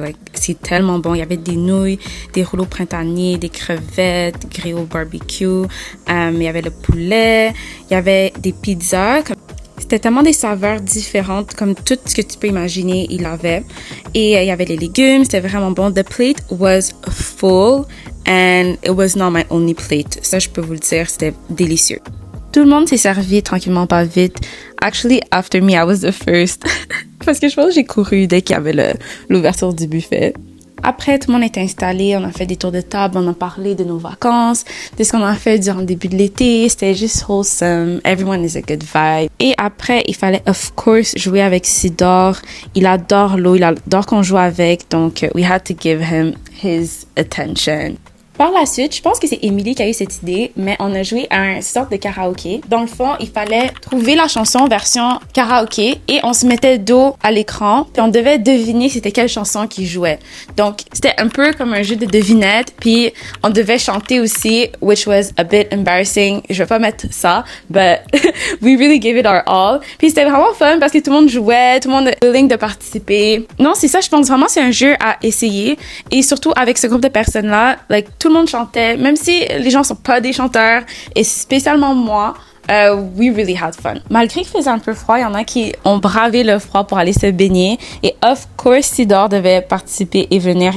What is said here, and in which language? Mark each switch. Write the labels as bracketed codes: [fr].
[fr] Like, c'est tellement bon. Il y avait des nouilles, des rouleaux printaniers, des crevettes grillées au barbecue. Il y avait le poulet. Il y avait des pizzas. C'était tellement des saveurs différentes, comme tout ce que tu peux imaginer, il avait. Et il y avait les légumes, c'était vraiment bon. [en] The plate was full and it was not my only plate. [fr] Ça, je peux vous le dire, c'était délicieux. Tout le monde s'est servi tranquillement, pas vite. [en] Actually, after me, I was the first. [fr] Parce que je pense que j'ai couru dès qu'il y avait l'ouverture du buffet. Après, tout le monde était installé, on a fait des tours de table, on a parlé de nos vacances, de ce qu'on a fait durant le début de l'été. C'était juste wholesome. [en] Everyone is a good vibe. [fr] Et après, il fallait, [en] of course, [fr] jouer avec Sidor. Il adore l'eau, il adore qu'on joue avec. [en] Donc, we had to give him his attention. [fr] Par la suite, je pense que c'est Émilie qui a eu cette idée, mais on a joué à une sorte de karaoké. Dans le fond, il fallait trouver la chanson version karaoké et on se mettait dos à l'écran puis on devait deviner c'était quelle chanson qui jouait. Donc, c'était un peu comme un jeu de devinette puis on devait chanter aussi, [en] which was a bit embarrassing. [fr] Je vais pas mettre ça, [en] but we really gave it our all. [fr] Puis c'était vraiment fun parce que tout le monde jouait, tout le monde était willing de participer. Non, c'est ça, je pense vraiment c'est un jeu à essayer et surtout avec ce groupe de personnes-là, like tout le monde chantait, même si les gens sont pas des chanteurs, et spécialement moi, [en] we really had fun. [fr] Malgré qu'il faisait un peu froid, il y en a qui ont bravé le froid pour aller se baigner, et [en] of course, [fr] Sidor devait participer et venir.